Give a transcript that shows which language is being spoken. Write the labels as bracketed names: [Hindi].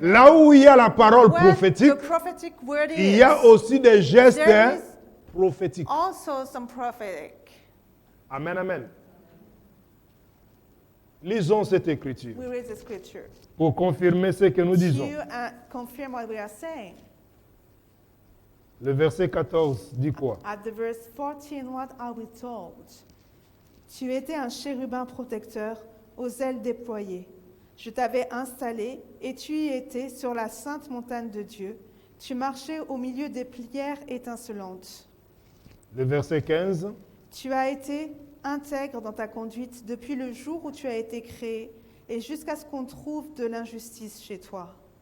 [French] Là où il y a la parole [English] Where [French] prophétique, [English] the prophetic word [French] il y a [English] is, [French] aussi des gestes [English] there is [French] prophétiques. [English] also some prophetic. Amen, amen. [French] Lisons cette écriture [English] We read the scripture [French] pour confirmer ce que nous disons. [English] to confirm what we are saying. [French] Le verset 14 dit quoi? [English] At the verse 14, what are we told? [French] Tu étais un chérubin protecteur aux ailes déployées. Je t'avais installé et tu y étais sur la sainte montagne de Dieu. Tu marchais au milieu des pierres étincelantes. Le verset 15. Tu as été intègre dans ta conduite depuis le jour où tu as été créé et jusqu'à ce qu'on trouve de l'injustice chez toi.